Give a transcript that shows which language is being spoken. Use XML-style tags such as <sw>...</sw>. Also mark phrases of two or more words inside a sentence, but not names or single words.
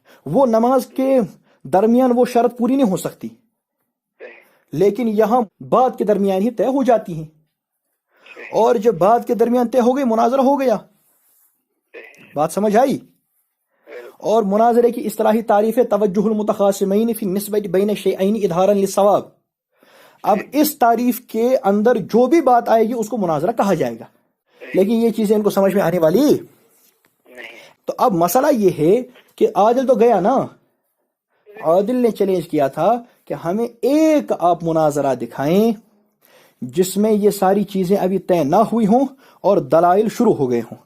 <ur>وہ نماز کے درمیان وہ شرط پوری نہیں ہو سکتی، لیکن یہاں بات کے درمیان ہی طے ہو جاتی ہیں، اور جب بات کے درمیان طے ہو گئی مناظرہ ہو گیا۔ بات سمجھ آئی؟ اور مناظرے کی اصطلاحی تعریف ہے</ur> <ar>توجہ المتخاصمین فی نسبت بین شیئین اظہارا للصواب۔</ar> <ur>اب اس تعریف کے اندر جو بھی بات آئے گی اس کو مناظرہ کہا جائے گا، لیکن یہ چیزیں ان کو سمجھ میں آنے والی۔ تو اب مسئلہ یہ ہے کہ عادل تو گیا نا، عادل نے چیلنج کیا تھا کہ ہمیں ایک آپ مناظرہ دکھائیں جس میں یہ ساری چیزیں ابھی طے نہ ہوئی ہوں اور دلائل شروع ہو گئے ہوں۔</ur>